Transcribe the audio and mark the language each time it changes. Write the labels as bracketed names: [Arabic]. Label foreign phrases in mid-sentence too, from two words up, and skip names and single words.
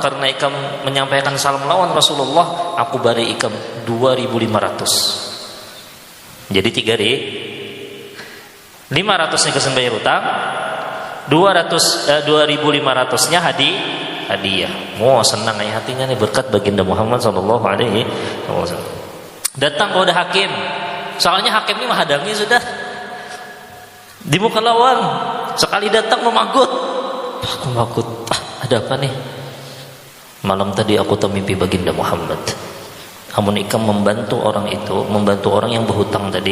[Banjar] Karena ikam menyampaikan salam lawan Rasulullah, aku bari ikam 2.500. Jadi 500 nih kesan bayar hutang, 2.500-nya hadiah. Mau senang ya hatinya nih berkat baginda Muhammad [Arabic] صلى الله عليه وسلم. [Banjar] Datang kepada hakim. Soalnya hakim ini menghadangi sudah di muka lawang. Sekali datang memagut. Aku magut. Ada apa nih? Malam tadi aku termimpi baginda Muhammad. Amun ikam membantu orang itu, membantu orang yang berhutang tadi.